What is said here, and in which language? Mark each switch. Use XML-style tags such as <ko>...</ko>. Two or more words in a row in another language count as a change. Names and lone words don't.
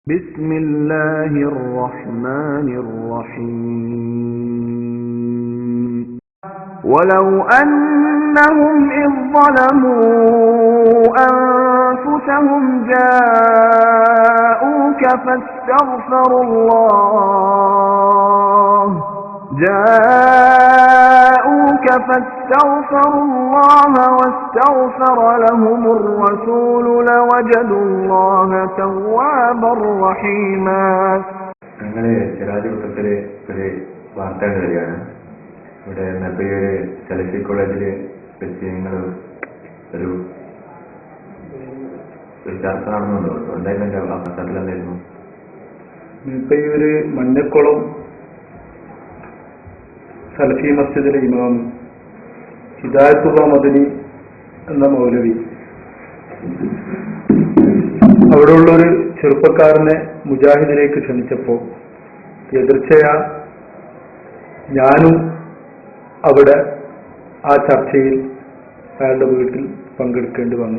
<ar>بسم الله الرحمن الرحيم ولو أنهم إذ ظلموا أنفسهم جاءوك فاستغفروا الله واستغفر لهم الرسول لوجدوا الله توابا رحيما.</ar> <ml>അങ്ങനെ ചിറാജുട്ടത്തിലെ ഒരു വാർത്ത വരികയാണ്. ഇവിടെ നബിയുടെ സലഫി കോളേജിൽ വെച്ച് നിങ്ങൾ ഒരു ചർച്ച നടന്നുണ്ടോ? എന്തായിരുന്നു ആ പശ്ചാത്തലം എന്തായിരുന്നു? നബിയുടെ മഞ്ഞക്കുളം സലഫി മസ്ജിദിലെ ഇമാം ഹിദായത്തുള്ള മദനി എന്ന മൗലവി അവിടെയുള്ളൊരു ചെറുപ്പക്കാരനെ മുജാഹിദിലേക്ക് ക്ഷണിച്ചപ്പോൾ എതിർച്ചയാ ഞാനും അവിടെ ആ ചർച്ചയിൽ അയാളുടെ വീട്ടിൽ പങ്കെടുക്കേണ്ടി വന്നു.</ml>